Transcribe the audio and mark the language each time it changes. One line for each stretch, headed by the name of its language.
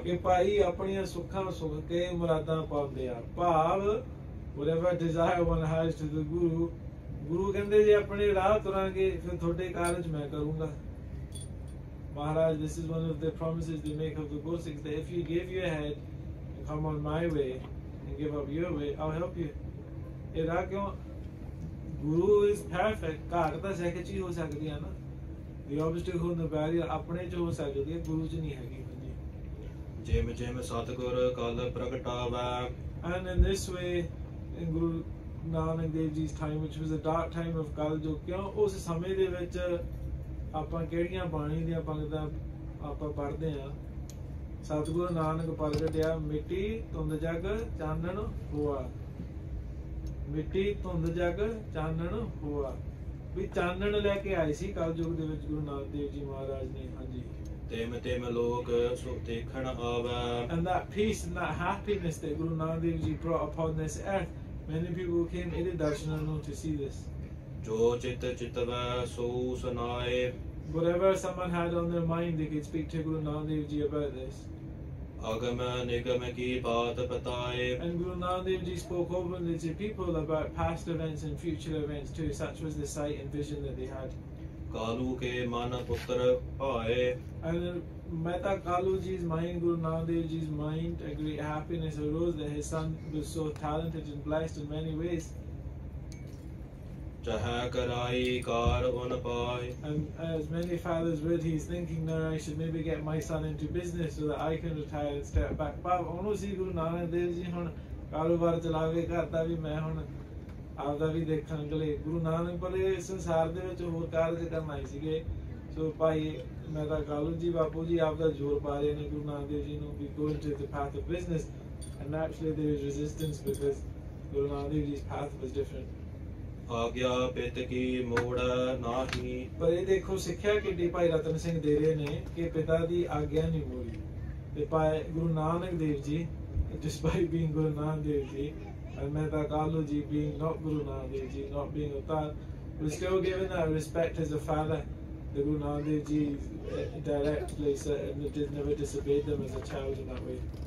Punjabi: ਕਿ ਭਾਈ ਆਪਣੀਆਂ ਸੁੱਖਾਂ ਸੁਖ ਕੇ ਮੁਰਾਦਾਂ ਪਾਉਂਦੇ ਆ ਭਾਵ
English: whatever desire one has to the Guru,
Punjabi: ਗੁਰੂ ਕਹਿੰਦੇ ਜੇ ਆਪਣੇ ਰਾਹ ਤੁਰਾਂਗੇ ਫਿਰ ਤੁਹਾਡੇ ਕਾਰਜ ਮੈਂ ਕਰੂੰਗਾ
English: Maharaj, this is one of the promises they make of the Gursikhs, that if you give your head and come on my way and give up your way, I'll help you.
Punjabi: ਇਹ ਰਾਹ ਕਿਉਂ
English: Guru is perfect.
Punjabi: ਘਾਟ ਤਾਂ ਸਿੱਖ 'ਚ ਹੀ ਹੋ ਸਕਦੀ ਆ ਨਾ
English: The obstacle and the barrier
Punjabi: ਆਪਣੇ 'ਚ ਹੋ ਸਕਦੀ ਹੈ ਗੁਰੂ 'ਚ ਨਹੀਂ ਹੈਗੀ ਜਿਮ ਜਿਮ ਸਤਿਗੁਰ ਕਲ ਪ੍ਰਗਟਾਵੈ
English: And in this way in Guru Nanak Dev Ji's time, which was a dark time of Kal Yug,
Punjabi: ਕਿਉਂ ਉਸ ਸਮੇਂ ਦੇ ਵਿੱਚ ਆਪਾਂ ਕਿਹੜੀਆਂ ਬਾਣੀ ਦੀਆਂ ਪੰਗਤਾਂ ਆਪਾਂ ਪੜ੍ਹਦੇ ਆ ਸਤਿਗੁਰੂ ਨਾਨਕ ਪ੍ਰਗਟਿਆ ਮਿੱਟੀ ਧੁੰਦ ਜਗ ਚਾਨਣ ਹੋਆ ਮਿੱਟੀ ਧੁੰਦ ਜਗ ਚਾਨਣ ਹੋਆ ਵੀ ਚਾਨਣ ਲੈ ਕੇ ਆਏ ਸੀ ਕਲ ਯੁਗ ਦੇ ਵਿੱਚ ਗੁਰੂ ਨਾਨਕ ਦੇਵ ਜੀ ਮਹਾਰਾਜ ਨੇ। ਹਾਂਜੀ। ਤਿਮ ਤਿਮ ਲੋਕ ਸੋ ਦੇਖਣ ਆਵੈ।
English: And that peace and that happiness that Guru Nanak Dev Ji brought upon this earth, many people came in darshananu to see this.
Punjabi: ਜੋ ਚਿਤ ਚਿਤਵੈ ਸੋ ਸੁਨਾਏ।
English: Whatever someone had on their mind, they could speak to Guru Nanak Dev Ji about this.
Punjabi: ਅਗਮ ਨਿਗਮ ਕੀ ਬਾਤ ਬਤਾਏ।
English: And Guru Nanak Dev Ji spoke openly to people about past events and future events too. Such was the sight and vision that they had.
Punjabi: Kalu ਕੇ ਮਨ ਪੁੱਤਰ ਭਾਏ।
English: And Mehta Kalu Ji's mind, Guru Nanak Dev Ji's mind, a great happiness arose that his son was so talented and blessed in many ways.
Punjabi: ਚਹੈ ਕਰਾਈ ਕਾਰ ਉਨ ਪਾਏ।
English: And as many fathers would, he's thinking now I should maybe get my son into business so that I can retire and step back.
Punjabi: But ਉਹਨੂੰ ਸੀ ਗੁਰੂ ਨਾਨਕ ਦੇਵ ਜੀ ਹੁਣ ਕਾਰੋਬਾਰ ਚਲਾਵੇ, ਘਰ ਦਾ ਵੀ ਮੈਂ ਹੁਣ ਆਪਦਾ ਵੀ ਦੇਖਣ ਗਲੇ। ਗੁਰੂ ਨਾਨਕ ਬਲੇ ਸੰਸਾਰ ਦੇ ਵਿੱਚ ਹੋਰ ਕਾਰਜ ਕਰਨ ਆਏ ਸੀਗੇ। ਸੋ ਭਾਈ ਮਹਿਤਾ ਕਾਲੂ ਜੀ ਬਾਪੂ ਜੀ ਆਪਦਾ ਜ਼ੋਰ ਪਾ ਰਹੇ ਨੇ ਗੁਰੂ ਨਾਨਕ ਦੇਵ ਜੀ ਨੂੰ ਵੀ
English: go into the path of business, and naturally there was resistance because Guru Nanak Dev Ji's path was different.
Punjabi: ਆਗਿਆ ਪਿਤ ਕੀ ਮੋੜ ਨਾਹੀ। ਪਰ ਇਹ ਦੇਖੋ ਸਿੱਖਿਆ ਕਿੱਡੀ ਭਾਈ ਰਤਨ ਸਿੰਘ ਦੇ ਰਹੇ ਨੇ ਕਿ ਪਿਤਾ ਦੀ ਆਗਿਆ ਨਹੀਂ ਮੋੜੀ। ਤੇ ਭਾਈ Guru Nanak Dev ji,
English: despite being Guru Nanak Dev Ji, and Mehta Kalu Ji being not Guru Nanak Dev Ji, not being Avtar, was still given that respect as a father. The Guru Nanak Dev Ji directly never disobeyed them as a child in that way.